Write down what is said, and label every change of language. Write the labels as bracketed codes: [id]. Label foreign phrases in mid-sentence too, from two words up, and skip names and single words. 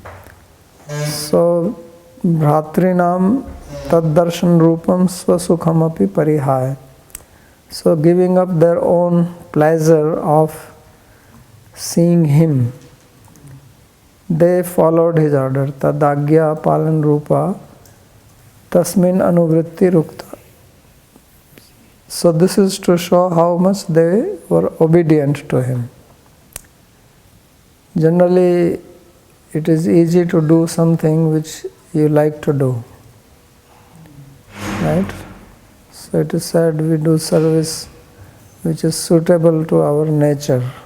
[sa] So भ्रातृणाम् तद्दर्शन रूपम् स्वसुखमपि परिहाय. [en] So giving up their own pleasure of seeing him, they followed his order. [sa] तदाज्ञा पालन रूपा तस्मिन् अनुवृत्ति रुक्ता. [en] So this is to show how much they were obedient to him. Generally, it is easy to do something which you like to do, right? So it is said we do service which is suitable to our nature.